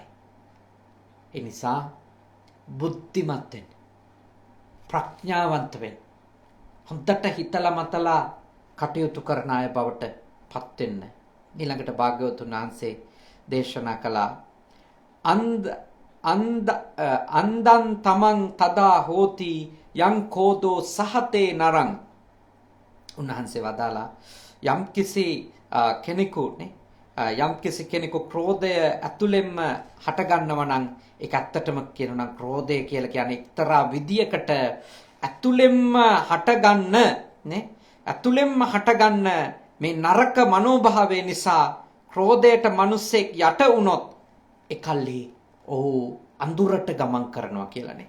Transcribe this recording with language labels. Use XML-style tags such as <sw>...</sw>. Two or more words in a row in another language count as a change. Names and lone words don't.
<si>ඒ නිසා බුද්ධිමත් වෙන්න, ප්‍රඥාවන්ත වෙන්න, හොඳට හිතලා මතලා කටයුතු කරන අය බවට පත් වෙන්න. ඊළඟට භාග්‍යවතුන් වහන්සේ දේශනා කළා</si> <pi>අන්දන් තමන් තදා හෝති යං කෝදෝ සහතේ නරං.</pi> <si>උන්වහන්සේ වදාලා යම්කිසි කෙනෙකු ක්‍රෝධය ඇතුළෙන්ම හටගන්නව නම් ඒක ඇත්තටම කියනවා නම් ක්‍රෝධය කියලා කියන්නේ එක්තරා විදියකට ඇතුළෙන්ම හටගන්න මේ නරක මනෝභාවය නිසා ක්‍රෝධයට මිනිස්සෙක් යට වුණොත් එකල්ලි ඔහු අඳුරට ගමන් කරනවා කියලානේ.</si>